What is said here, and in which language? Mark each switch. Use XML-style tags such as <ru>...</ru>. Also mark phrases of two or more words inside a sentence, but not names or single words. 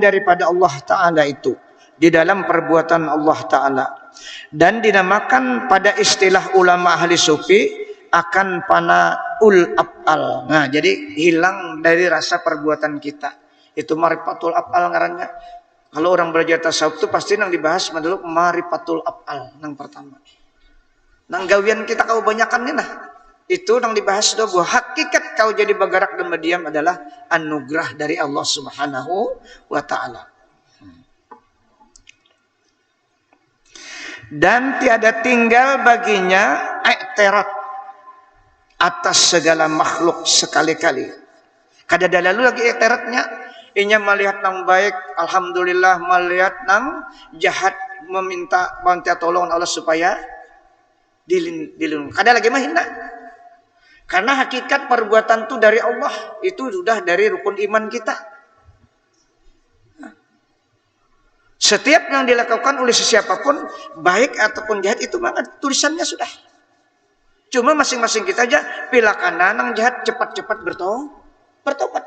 <id>daripada Allah Ta'ala itu di dalam perbuatan Allah Ta'ala, dan dinamakan pada istilah ulama ahli sufi akan</id> <ar>pana af'al.</ar> <id>Nah, jadi hilang dari rasa perbuatan kita.</id> <bjn>Itu</bjn> <ar>marifatul af'al</ar> <bjn>ngarannya. Kalau orang belajar tasawuf itu pasti nang dibahas dulu</bjn> <ar>marifatul af'al</ar> <bjn>nang pertama. Nang gawian kita kau banyakan nih nah.</bjn> <id>Itu yang dibahas bahwa hakikat kau jadi bergerak dan berdiam adalah anugerah dari Allah Subhanahu wa Ta'ala. Dan tiada tinggal baginya i'tirad atas segala makhluk sekali-kali.</id> <bjn>Kada ada lalu lagi i'tiradnya. Inya melihat nang baik, alhamdulillah, melihat nang jahat, meminta bantuan tolong Allah supaya dilindungi. Kada lagi mah hina.</bjn> <id>Karena hakikat perbuatan itu dari Allah, itu sudah dari rukun iman kita. Setiap yang dilakukan oleh siapapun, baik ataupun jahat, itu maka tulisannya sudah. Cuma masing-masing kita aja pilih kanan yang jahat cepat-cepat bertobat.</id>